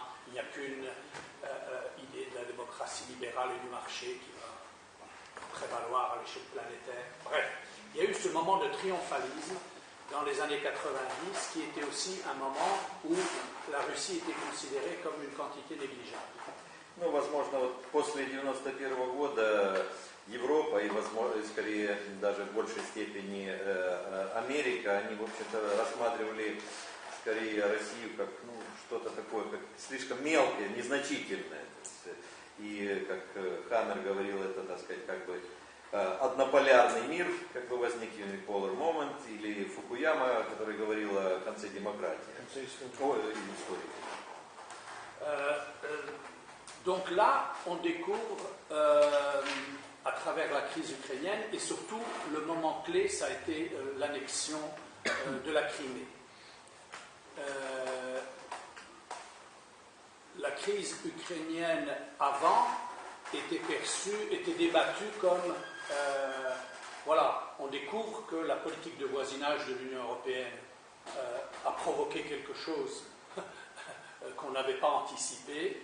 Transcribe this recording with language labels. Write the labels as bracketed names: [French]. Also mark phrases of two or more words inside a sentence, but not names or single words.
[French] Il n'y a qu'une idée de la démocratie libérale et du marché qui va prévaloir à l'échelle planétaire. Bref, il y a eu ce moment de triomphalisme dans les années 90 qui était aussi un moment où la Russie était considérée comme une quantité négligeable. [Russian] Ну, возможно, вот после 91 года Европа и, возможно, скорее даже в большей степени Америка, они, в общем-то, рассматривали скорее Россию как что-то такое, как слишком мелкое, незначительное. И, как Хаммер говорил, это, так сказать, как бы однополярный мир, как бы возник [English] unipolar moment, [Russian] или Фукуяма, который говорил конце демократия. Истории. [French] Donc là, on découvre à travers la crise ukrainienne et surtout le moment clé, ça a été l'annexion de la Crimée. La crise ukrainienne avant était perçue, était débattue comme voilà, on découvre que la politique de voisinage de l'Union européenne a provoqué quelque chose qu'on n'avait pas anticipé.